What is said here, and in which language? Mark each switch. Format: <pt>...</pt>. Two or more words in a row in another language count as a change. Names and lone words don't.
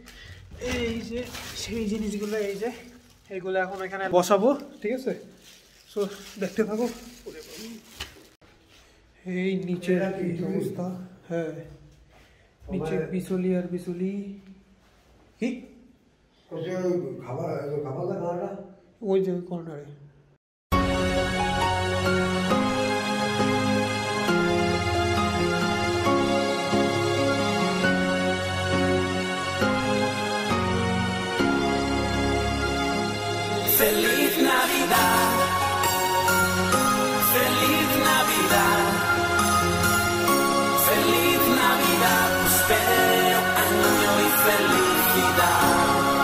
<bn>এই যে সেই জিনিসগুলো, এই যে এইগুলো এখন এখানে বসাবো, ঠিক আছে? সো দেখতে থাকো। এই নিচের অবস্থা, হ্যাঁ নিচে বিচুলি আর বিচুলি। কি ওই যে কর্নারে</bn> <es>Feliz Navidad, Feliz Navidad, Feliz Navidad, prospero año y felicidad.</es>